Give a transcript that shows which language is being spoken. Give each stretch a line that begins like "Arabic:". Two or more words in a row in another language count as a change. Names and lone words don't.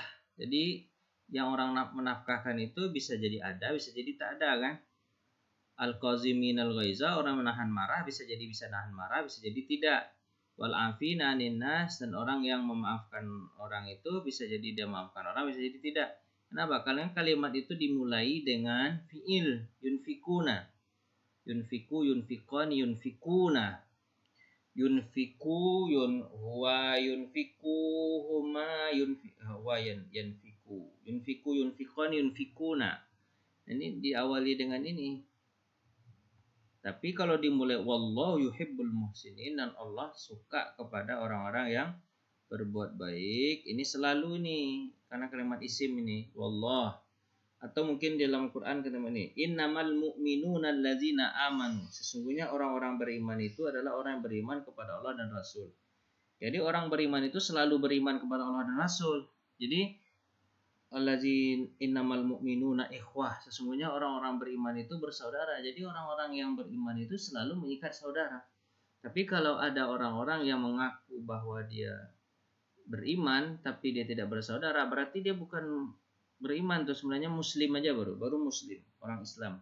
Indonesian: Jadi yang orang menafkahkan itu bisa jadi ada, bisa jadi tak ada kan?
Arabic: الكاظمين الغيظ,
Indonesian: orang menahan marah bisa jadi bisa nahan marah, bisa jadi tidak.
Arabic: والعافين عن الناس,
Indonesian: dan orang yang memaafkan orang itu bisa jadi dia memaafkan orang, bisa jadi tidak. Kenapa? Karena kalimat itu dimulai dengan fiil yunfikuna.
Arabic: ينفق، ينفقان، ينفقون. ينفق، هو ينفق، هما ينفق. ينفق، ينفقان، ينفقون.
Indonesian: Ini diawali dengan ini. Tapi kalau dimulai
Arabic: والله يحب المحسنين,
Indonesian: dan Allah suka kepada orang-orang yang berbuat baik, ini selalu nih karena kalimat isim ini wallah. Atau mungkin di dalam Quran kalimat ini
Arabic: إنما المؤمنون الذين آمنوا,
Indonesian: sesungguhnya orang-orang beriman itu adalah orang yang beriman kepada Allah dan Rasul. Jadi orang beriman itu selalu beriman kepada Allah dan Rasul. Jadi
Arabic: الذين إنما المؤمنون إخوة,
Indonesian: sesungguhnya orang-orang beriman itu bersaudara. Jadi orang-orang yang beriman itu selalu mengikat saudara. Tapi kalau ada orang-orang yang mengaku bahwa dia beriman tapi dia tidak bersaudara, berarti dia bukan beriman tuh, sebenarnya muslim aja, baru muslim, orang Islam.